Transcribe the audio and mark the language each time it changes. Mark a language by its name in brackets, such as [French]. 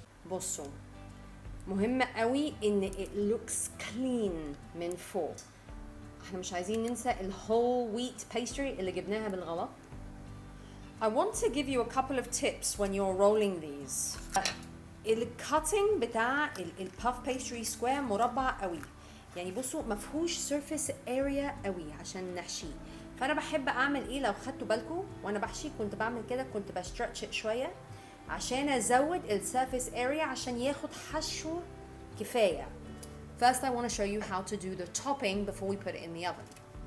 [Arabic] بصوا مهم قوي ان [English] it looks clean [Arabic] من فوق. احنا مش عايزين ننسى whole wheat pastry اللي جبناها بالغلط. [English] I want to give you a couple of tips when you're rolling these. [Arabic] الcutting بتاع puff pastry square مربع قوي. يعني بصوا مفهوش surface area قوي عشان نحشيه. فانا بحب اعمل ايه لو خدتوا بالكم وانا بحشي كنت بعمل كده، كنت بسترتش شويه عشان ازود surface area عشان ياخد حشو كفايه. [English] First I want to show you how to do the topping before we put it in the oven.